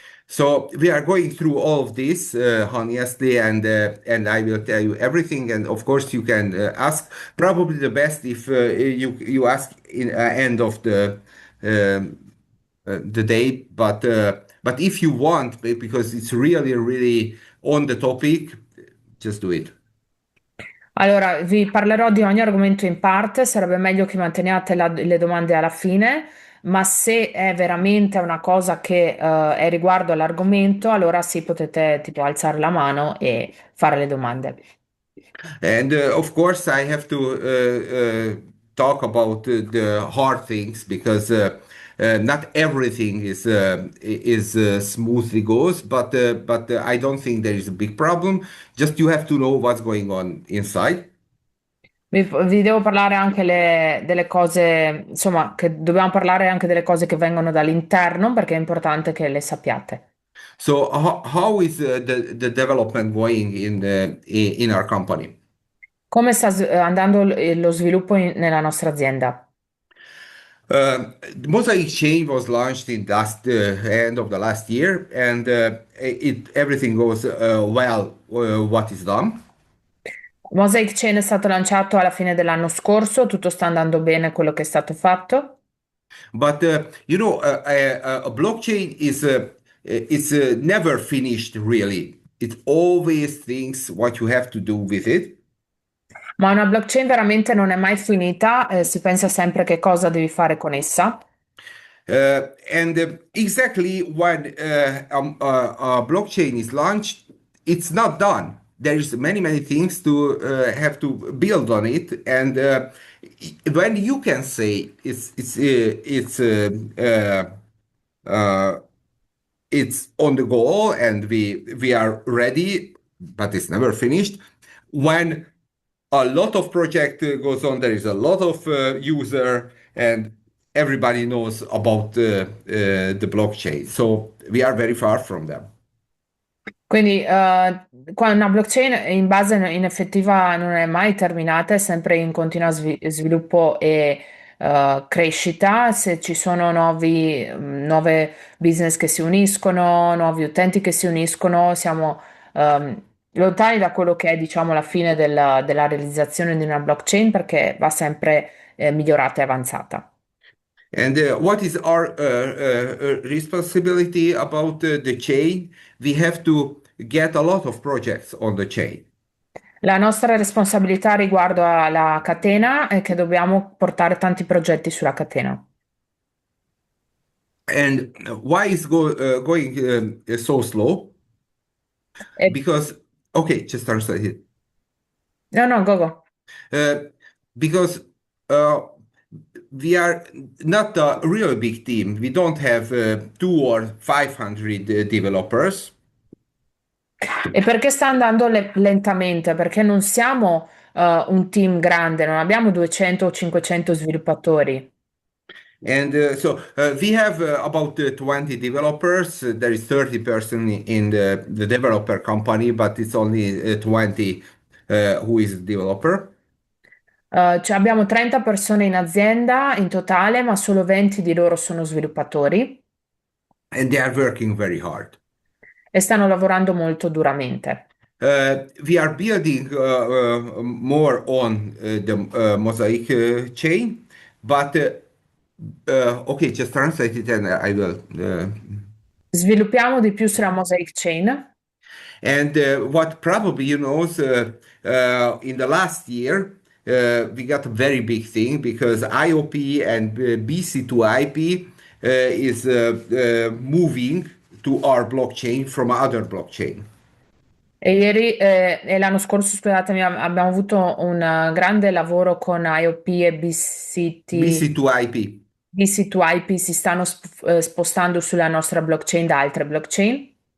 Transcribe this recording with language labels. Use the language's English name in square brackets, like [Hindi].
[English] So we are going through all of this honestly, and I will tell you everything. And of course, you can ask. Probably the best if you ask in end of the day. But if you want, because it's really really on the topic, just do it. [Italian] Allora, vi parlerò di ogni argomento in parte, sarebbe meglio che manteniate le domande alla fine, ma se è veramente una cosa che è riguardo all'argomento, allora sì, potete tipo alzare la mano e fare le domande. [English] And of course, I have to talk about the hard things because not everything is smoothly goes, but I don't think there is a big problem. Just you have to know what's going on inside. [Italian] Vi devo parlare anche delle cose, insomma, che dobbiamo parlare anche delle cose che vengono dall'interno perché è importante che le sappiate. [English] So how is the development going in our company? [Italian] Come sta andando lo sviluppo nella nostra azienda? [English] Mosaic Chain was launched in last end of the last year, and it everything goes well. What is done, [Italian] Mosaic Chain è stato lanciato alla fine dell'anno scorso, tutto sta andando bene quello che è stato fatto, [English] but a blockchain is it's never finished really. It always thinks what you have to do with it. [Italian] ma una blockchain veramente non è mai finita, si pensa sempre che cosa devi fare con essa. [English] And exactly when a blockchain is launched, it's not done. There is many many things to have to build on it, and when you can say uh, it's on the goal and we are ready, but it's never finished. When a lot of project goes on, there is a lot of user, and everybody knows about the blockchain. So we are very far from them. [Italian] Quindi, qua una blockchain in base in effettiva non è mai terminata, è sempre in continuo sviluppo e crescita. Se ci sono nuove business che si uniscono, nuovi utenti che si uniscono, siamo lontani da quello che è, diciamo, la fine della realizzazione di una blockchain perché va sempre migliorata e avanzata. [English] And what is our responsibility about the chain? We have to get a lot of projects on the chain. [Italian] La nostra responsabilità riguardo alla catena è che dobbiamo portare tanti progetti sulla catena. [English] And why is going so slow? E- Because, okay, just translate it. no, no, go, go. Uh, because uh, we are not a really big team. We don't have two or 500 developers. [Italian] E perché sta andando lentamente? Perché non siamo un team grande, non abbiamo 200 o 500 sviluppatori. [English] And we have about 20 developers. There is 30 person in the developer company, but it's only 20 who is developer. [Italian] Cioè abbiamo 30 persone in azienda in totale, ma solo 20 di loro sono sviluppatori [English] And they are working very hard. [Italian] e stanno lavorando molto duramente. [English] We are building more on the Mosaic chain, but okay, just translate it and I will. [Italian] Sviluppiamo di più sulla Mosaic Chain. [English] And what probably you know is in the last year we got a very big thing because IOP and BC2IP is moving to our blockchain from other blockchain. [Italian] E ieri e l'anno scorso, scusatemi, abbiamo avuto un grande lavoro con IOP e BC2IP. BC2IP si stanno spostando sulla nostra blockchain da altre blockchain.